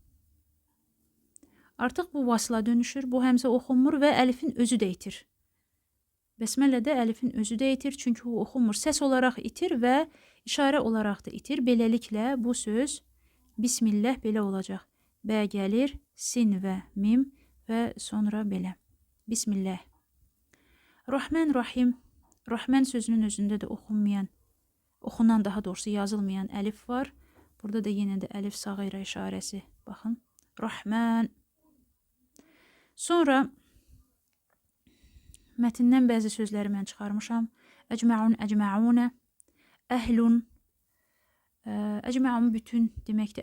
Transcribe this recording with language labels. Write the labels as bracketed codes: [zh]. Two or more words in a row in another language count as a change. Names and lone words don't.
[az] Artıq bu vasıla dönüşür. Bu həmzə oxunmur və əlifin özü də itir. Bəsmələdə əlifin özü də itir. Çünki o oxunmur. Səs olaraq itir və işarə olaraq da itir. Beləliklə bu söz Bismillah belə olacaq. Bə gəlir, sin və mim və sonra belə. Bismillah. Rahman Rahim. Rahman sözünün özündə də oxunmayan, oxunan daha doğrusu yazılmayan əlif var. Burada da yenə də əlif sağira işarəsi. Baxın. Rahman. Sonra mətndən bəzi sözləri mən çıxarmışam. [ar] أجمعون أجمعونَ أهلون. Əcməun bütün deməkdir.